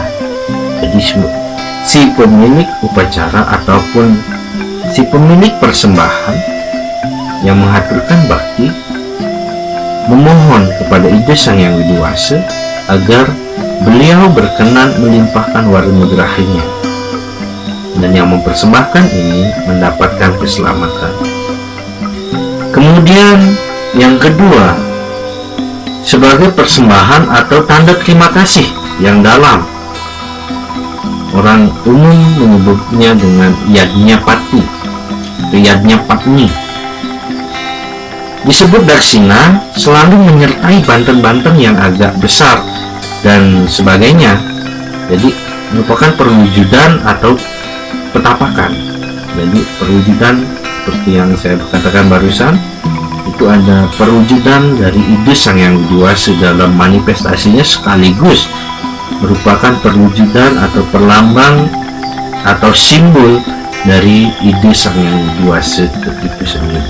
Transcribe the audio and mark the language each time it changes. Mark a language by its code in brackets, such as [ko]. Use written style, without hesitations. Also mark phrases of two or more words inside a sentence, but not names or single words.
[id] Jadi si pemilik upacara ataupun si pemilik persembahan yang mengaturkan bakti memohon kepada Iblis Sang Yang Widiwasa agar beliau berkenan melimpahkan wara nugrahinya, dan yang mempersembahkan ini mendapatkan keselamatan. Kemudian yang kedua, sebagai persembahan atau tanda terima kasih yang dalam. Orang umum menyebutnya dengan yadnya pati, yadnya patni. Disebut Daksina selalu menyertai banten-banten yang agak besar dan sebagainya. Jadi merupakan perwujudan atau petapakan. Jadi perwujudan seperti yang saya katakan barusan, itu ada perwujudan dari ide Sang Yang Widi Wasa dalam manifestasinya, sekaligus merupakan perwujudan atau perlambang atau simbol dari ide Sang Yang Widi Wasa itu sendiri.